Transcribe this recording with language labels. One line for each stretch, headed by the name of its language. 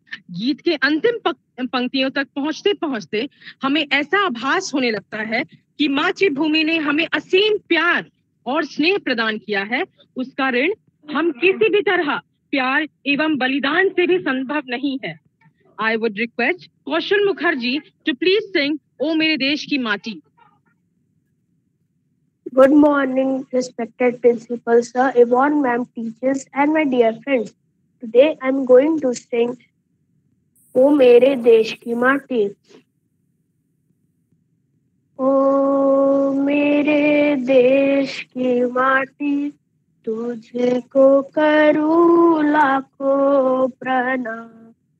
Hindi: गीत के अंतिम पंक्तियों तक पहुंचते पहुंचते हमें ऐसा आभास होने लगता है कि मातृभूमि ने हमें असीम प्यार और स्नेह प्रदान किया है। उसका ऋण हम किसी भी तरह प्यार एवं बलिदान से भी संभव नहीं है।
English: I would request Kaushal Mukherjee to please sing "O
Hindi: मेरे देश की माटी."
English: Good morning, respected principal sir, Yvonne ma'am, teachers, and my dear friends. Today I'm going to sing "O
Hindi: मेरे देश की माटी." ओ मेरे देश की माटी, तुझको करूँ लाखों प्रणाम।